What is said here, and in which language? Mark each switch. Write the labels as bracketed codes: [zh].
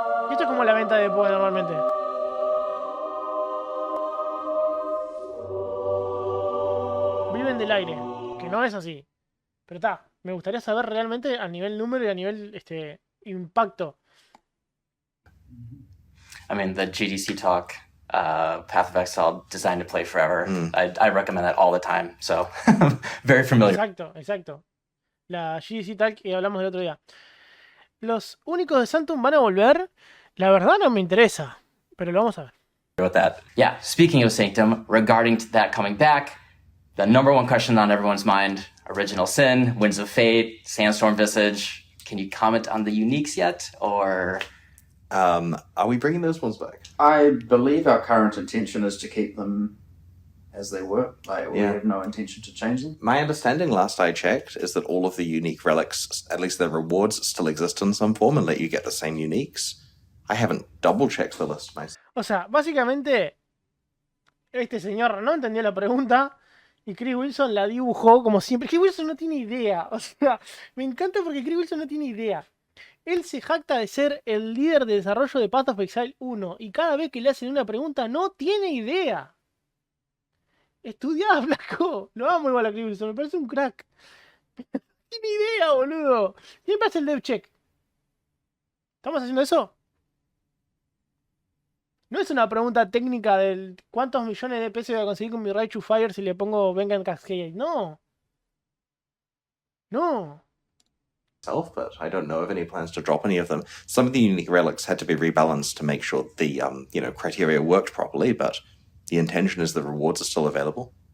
[es] Y esto es como la venta de PoE normalmente. Viven del aire, que no es así. Pero está, me gustaría saber realmente a nivel número y a nivel impacto. [en] I mean, the GDC talk, Path of Exile, designed to play forever. I recommend that all the time. So, very familiar. [es] Exacto. La GDC Talk que hablamos el otro día. Los únicos de Santum van a volver. La verdad no me interesa, pero lo vamos a ver. [en] With that. Yeah, speaking of Sanctum, regarding to that coming back, the number one question on everyone's mind, Original Sin, Winds of Fate, Sandstorm Visage. Can you comment on the uniques yet, or... Are we bringing those ones back? I believe our current intention is to keep them as they were. We have no intention to change them. My understanding, last I checked, is that all of the unique relics, at least their rewards, still exist in some form and let you get the same uniques. I haven't double-checked the list myself. [es] O sea, básicamente, este señor no entendió la pregunta y Chris Wilson la dibujó como siempre. Chris Wilson no tiene idea. O sea, me encanta porque Chris Wilson no tiene idea. Él se jacta de ser el líder de desarrollo de Path of Exile 1 y cada vez que le hacen una pregunta no tiene idea. Estudiá, flaco. Lo amo igual a Chris Wilson, me parece un crack. No tiene idea, boludo. Siempre hace el dev check. ¿Estamos haciendo eso? No es una pregunta técnica del cuántos millones de pesos voy a conseguir con mi Right to Fire si le pongo Vengan Cascade. No. [en] But I don't know of any plans to drop any of them. Some of the unique relics had to be rebalanced to make sure the criteria worked properly, but the intention is the rewards are still available.